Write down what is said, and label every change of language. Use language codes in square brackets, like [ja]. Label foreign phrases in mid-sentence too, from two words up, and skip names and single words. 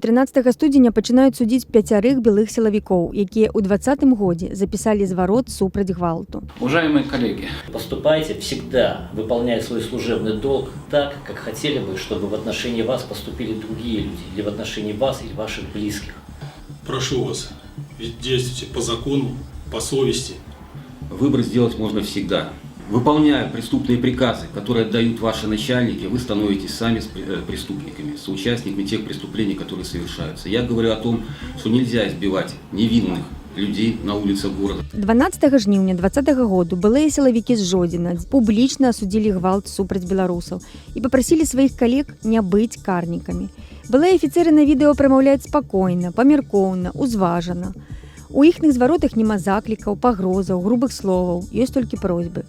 [be] 13 студзеня пачынаюць судзіць 5 белых сілавікоў, якія ў 2020 годзе запісалі зварот супраць гвалту. [ru] Уважаемые коллеги, поступайте всегда, выполняя свой служебный долг так, как хотели бы, чтобы в отношении вас поступили другие люди, или в отношении вас или ваших близких. Прошу вас, ведь действуйте по закону, по совести. Выбор сделать можно всегда. Выполняя преступные приказы, которые отдают ваши начальники, вы становитесь сами преступниками, соучастниками тех преступлений, которые совершаются. Я говорю о том, что нельзя избивать невинных людей на улицах города. [be] 12 жніўня 2020 году былыя сілавікі з Жодзіна публічна асудзілі гвалт супраць беларусаў і папрасілі сваіх калег не быць карнікамі. Былыя афіцэры на відэо прамаўляюць спакойна, памяркоўна, узважана. У іхных зваротах няма заклікаў, пагрозаў, грубых словаў, ёсць толькі просьбы.